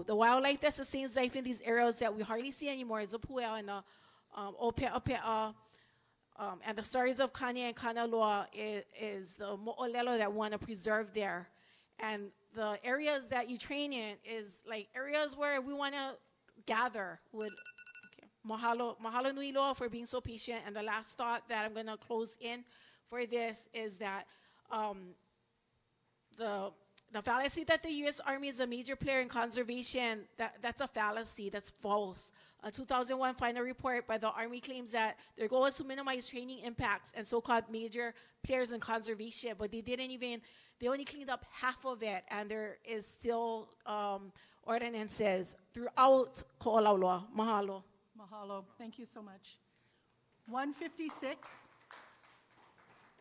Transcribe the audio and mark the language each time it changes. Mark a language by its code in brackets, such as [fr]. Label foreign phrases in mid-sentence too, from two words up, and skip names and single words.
[en] The wildlife that sustains life in these areas that we hardly see anymore is the puea and the Ope'ape'a. And the stories of Kanye and Kanaloa is the mo'olelo that want to preserve there. And the areas that you train in is like areas where we want to gather with. Okay. [haw] Mahalo nui loa [en] for being so patient. And the last thought that I'm going to close in for this is that the fallacy that the U.S. Army is a major player in conservation, that's a fallacy, that's false. A 2001 final report by the Army claims that their goal is to minimize training impacts and so-called major players in conservation, but they only cleaned up half of it, and there is still ordinances throughout Ko'olaulua. Mahalo. Mahalo. Thank you so much. 156.